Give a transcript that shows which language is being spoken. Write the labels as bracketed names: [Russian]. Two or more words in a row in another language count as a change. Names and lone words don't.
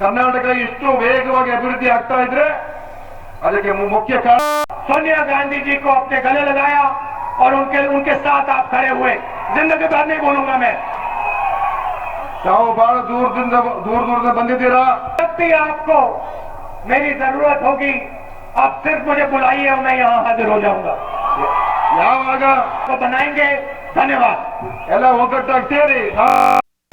[Kannada] ಕರ್ನಾಟಕ ಇಷ್ಟು ವೇಗವಾಗಿ ಅಭಿವೃದ್ಧಿ ಆಗ್ತಾ ಇದ್ರೆ ಅದಕ್ಕೆ ಮುಖ್ಯ ಕಾರಣ [Hindi] सोनिया गांधी जी को अपने गले लगाया और उनके साथ आप खड़े हुए। जिंदगी भर नहीं बोलूंगा मैं। [Kannada] ತಾವು ಬಹಳ ದೂರದಿಂದ ಬಂದಿದ್ದೀರಾ। [Hindi] जब भी आपको मेरी जरूरत होगी आप सिर्फ मुझे बुलाइए और मैं यहाँ हाजिर हो जाऊंगा। [Kannada] ಯಾವಾಗ [Hindi] तो बनाएंगे। धन्यवाद। [Kannada] ಎಲ್ಲ ಒಗ್ಗಟ್ಟಾಗಿ ಸೇರಿ